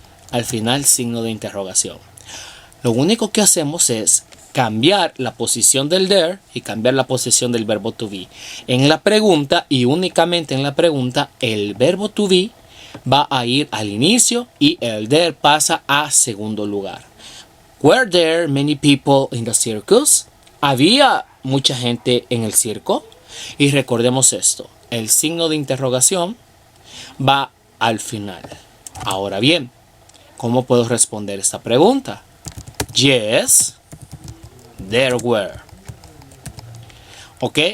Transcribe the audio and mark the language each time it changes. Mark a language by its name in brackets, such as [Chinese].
[Spanish] Al final, signo de interrogación. Lo único que hacemos es cambiar la posición del there y cambiar la posición del verbo to be. En la pregunta, y únicamente en la pregunta, el verbo to be va a ir al inicio y el there pasa a segundo lugar. [English] Were there many people in the circus? [Spanish] ¿Había mucha gente en el circo? Y recordemos esto, el signo de interrogación va al final. Ahora bien, ¿cómo puedo responder esta pregunta? [English] Yes, there were. ¿Ok?